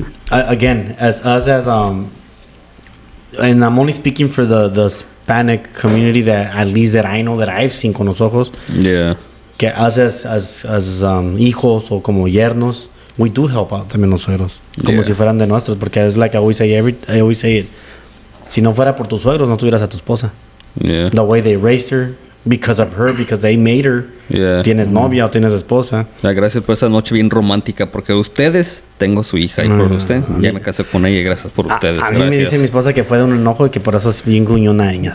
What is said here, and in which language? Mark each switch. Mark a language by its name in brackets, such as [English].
[English] Again, as and I'm only speaking for the Hispanic community that at least that I know that I've seen [Spanish] con los ojos, [English] Yeah. [Spanish] que us as hijos o como yernos, [English] we do help out [Spanish] también los suegros, como [English] Yeah. [Spanish] si fueran de nuestros, porque es [English] like I always say it. [Spanish] Si no fuera por tus suegros, no tuvieras a tu esposa. [English] Yeah. The way they raised her, because of her, because they made her. Yeah. [Spanish] Tienes novia o tienes esposa. Gracias por esa noche bien romántica, porque ustedes tengo su hija y por usted ya me casé con ella y gracias por ustedes. A mí me Gracias. dice mi esposa que fue de un enojo y que por eso es bien gruñona ella.